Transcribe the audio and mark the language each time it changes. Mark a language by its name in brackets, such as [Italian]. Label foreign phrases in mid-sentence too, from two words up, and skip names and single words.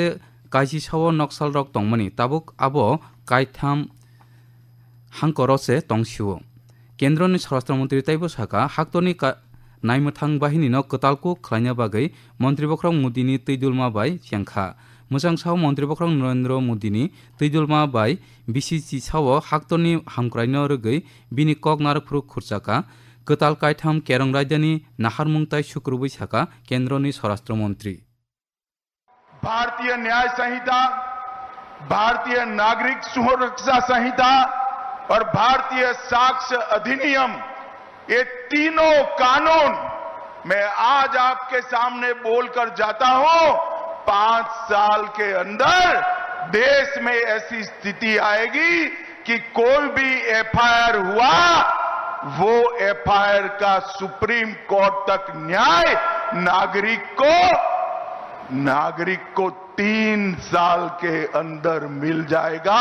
[Kok Borok] काइसि साव नक्सल रक तंगमनि ताबुक आबो काइथाम हांकरसे तंगसिव केन्द्रनि स्वराष्ट्रमन्त्री तैबो साका हाक्तनि नायमथां बाहिनीनो कतालको खलायना बागै मन्त्री बखरक मोदीनि तैदुलमा बाय चेंखा मोजां साव मन्त्री बखरक नरेंद्र मोदीनि तैदुलमा बाय बिसिसि साव हाक्तनि हामक्रायनो रगै बिनि कगनारपुर खुरचाका कताल काइथाम केरं रायदानि नाहारमुंताय शुक्रबै साका केन्द्रनि स्वराष्ट्रमन्त्री [Hindi] भारतीय न्याय संहिता, भारतीय नागरिक सुरक्षा संहिता और भारतीय साक्ष्य अधिनियम, ये तीनों कानून मैं आज आपके सामने बोलकर जाता हूं 5 साल के अंदर देश में ऐसी स्थिति आएगी कि कोई भी एफआईआर हुआ वो एफआईआर का सुप्रीम कोर्ट तक न्याय नागरिक को 3 साल के अंदर मिल जाएगा।